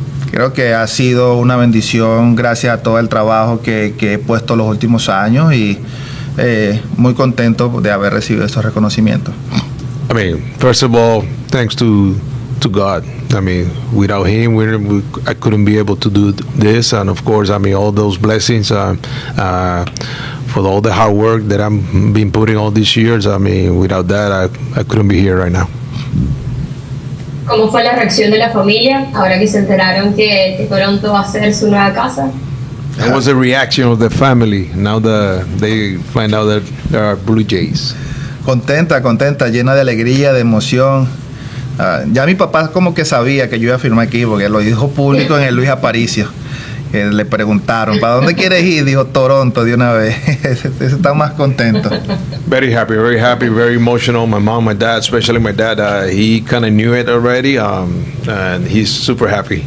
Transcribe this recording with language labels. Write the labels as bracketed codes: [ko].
[es] Creo que ha sido una bendición gracias a todo el trabajo que he puesto los últimos años, y muy contento de haber recibido estos reconocimientos. [en] I mean, first of all, thanks to God. I mean, without Him, I couldn't be able to do this, and of course, I mean, all those blessings for all the hard work that I've been putting all these years. I mean, without that, I couldn't be here right now. [es] ¿Cómo fue la reacción de la familia ahora que se enteraron que Toronto va a ser su nueva casa? [en] That was the reaction of the family now that they find out that there are Blue Jays. [es] Contenta, llena de alegría, de emoción. Ya mi papá como que sabía que yo iba a firmar aquí, porque lo dijo público en el Luis Aparicio. Que le preguntaron, ¿para dónde quieres ir? Dijo Toronto de una vez. Está más contento. [en] Very happy, very emotional. My mom, my dad, especially my dad, he kind of knew it already, and he's super happy on that.